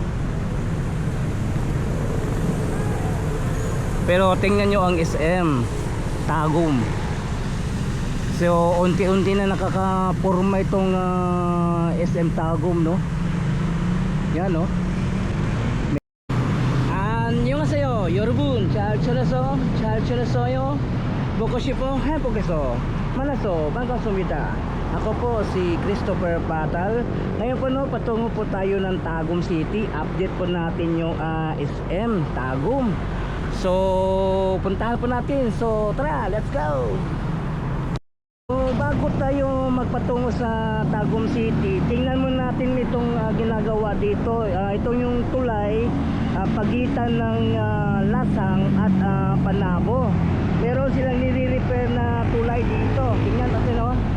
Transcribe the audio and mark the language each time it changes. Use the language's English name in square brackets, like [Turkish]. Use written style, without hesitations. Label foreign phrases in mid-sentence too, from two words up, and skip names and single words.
[Filipino] Pero tingnan nyo ang SM Tagum. So unti-unti na nakakapurma itong SM Tagum, no? Yan, no? [Korean] 안녕하세요 여러분. 잘 지냈어요? 보고 싶어 해보겠어. 만나서 반갑습니다. [Filipino] Ako po si Christopher Patal. Ngayon po, no, patungo po tayo ng Tagum City. Update po natin yung SM Tagum. So puntahan po natin. So tara, [English] let's go. [Filipino] So bago tayo magpatungo sa Tagum City, tingnan mo natin itong ginagawa dito. Ito yung tulay pagitan ng Lasang at Panabo. Meron silang nire-repair na tulay dito. Tingnan natin, no?